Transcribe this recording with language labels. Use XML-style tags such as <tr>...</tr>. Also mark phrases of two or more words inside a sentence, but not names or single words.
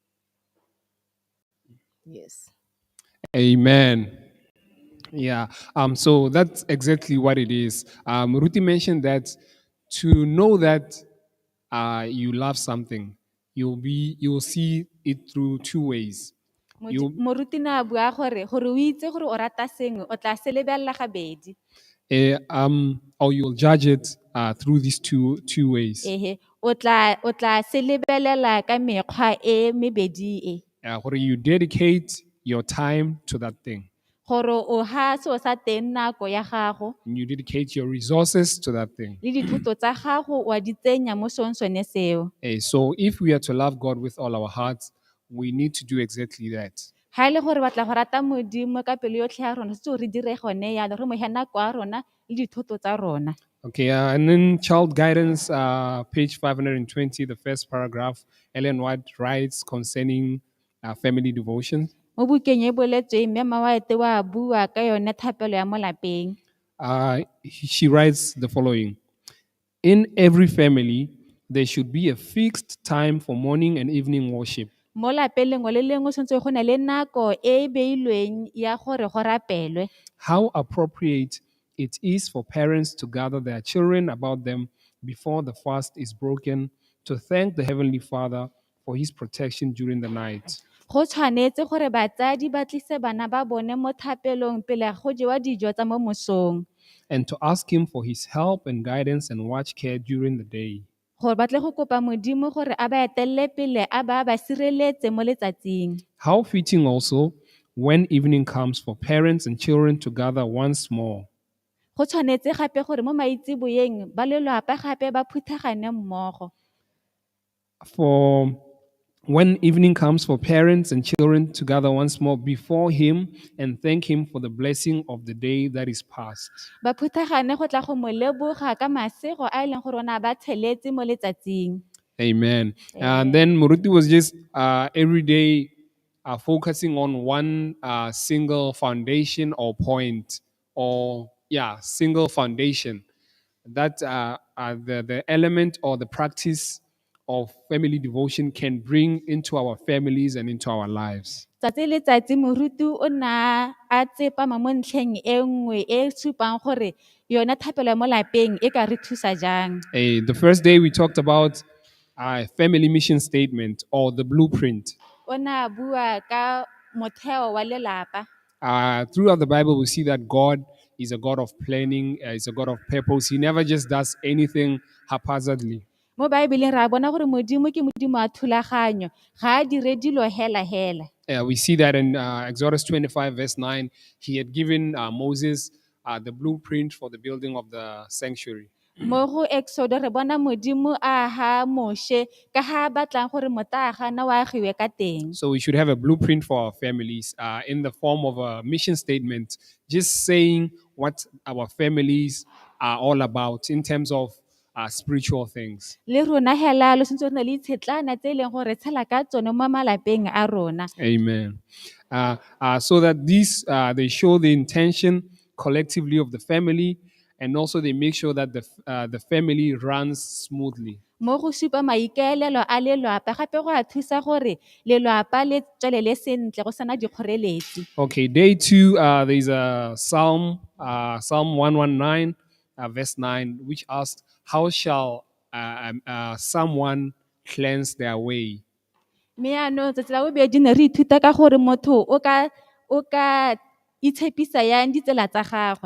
<en>Yes. Amen. Yeah. So that's exactly what it is. Ruti mentioned that to know that you love something, you'll see it through two ways.</en> <tn>Moruti na bua gore o itse gore o rata sengwe o tla se lebelela gabedi.</tn> <en>Or you'll judge it through these two ways.</en> <tn>Ehe, o tla se lebelela ka mekgwa e mebedi e.</tn> <en>Where you dedicate your time to that thing.</en> <tn>Gore o ha seo sa teng nako ya gago.</tn> <en>And you dedicate your resources to that thing.</en> <tn>Le dithuto tsa gago wa di tsenya mo sone seo.</tn> <en>So if we are to love God with all our hearts, we need to do exactly that.</en> <tn>Ha ile gore batla go rata modimo ka pelo yotlhe ya rona se re dire gone ya re mo he nako ya rona le dithuto tsa rona.</tn> <en>Okay, and then child guidance, page 520, the first paragraph, Ellen White writes concerning family devotion.</en> <tn>Mo bukeng e boletsweng mme Mawaete wa bua ka yone thapelo ya mo lapeng.</tn> <en>She writes the following: in every family, there should be a fixed time for morning and evening worship.</en> <tn>Mo lapeng lengwe le lengwe sentse go na le nako e beilweng ya gore go rapelwe.</tn> <en>How appropriate it is for parents to gather their children about them before the fast is broken to thank the Heavenly Father for his protection during the night.</en> <tn>Go tshwanetse gore batsadi ba tlise bana ba bone mo thapelong pele go jewa dijo tsa mo mosong.</tn> <en>And to ask him for his help and guidance and watch care during the day.</en> <tn>Gore batle go kopa modimo gore a ba etelle pele a ba sireletse mo letsatsing.</tn> <en>How fitting also when evening comes for parents and children to gather once more.</en> <tn>Go tshwanetse gape gore mo maitsiboyeng ba lelapa gape ba phuthagane mmogo.</tn> <en>For when evening comes for parents and children to gather once more before Him and thank Him for the blessing of the day that is past.</en> <tn>Ba phuthagane go tla go mo leboga ka masego a e leng gore o ne a ba tsheletse mo letsatsing.</tn> <en>Amen. Amen. And then Muruti was just every day focusing on one single foundation or point, or single foundation. That the element or the practice of family devotion can bring into our families and into our lives.</en> <tn>Tsatsi le letsatsi moruti o na a tsepama mo ntlheng e nngwe e supang gore yona thapelo ya mo lapeng e ka re thusa jang.</tn> <en>The first day we talked about family mission statement or the blueprint.</en> <tn>O na bua ka motheo wa lelapa.</tn> <en>Throughout the Bible, we see that God is a God of planning, is a God of purpose. He never just does anything haphazardly.</en> <tn>Mo Baebeleng ra bona gore modimo ke modimo a thulaganyo, ga a dire dilo hela hela.</tn> <en>We see that in Exodus 25, verse 9, he had given Moses the blueprint for the building of the sanctuary.</en> <tn>Mo go Exodo re bona modimo a ha Moshe ka ha batlang gore motaga na wa agiwe ka teng.</tn> <en>So we should have a blueprint for our families in the form of a mission statement, just saying what our families are all about in terms of spiritual things.</en> <tn>Le rona hela lo sentse re na le tshetlana tse e leng gore tshela ka tsone mo malapeng a rona.</tn> <en>Amen. So that these they show the intention collectively of the family, and also they make sure that the family runs smoothly.</en> <tn>Mo go supa maikaelelo a lelapa gape go a thusa gore lelapa le tswelele sentle go sana dikgoreletsi.</tn> <en>Okay, day 2, there's a Psalm 119, verse 9, which asks, "How shall someone cleanse their way?"</en> <tn>Mme yaanong tsatsi la bobedi ne re ithuta ka gore motho o ka itshepisa yang ditsela tsa gagwe.</tn>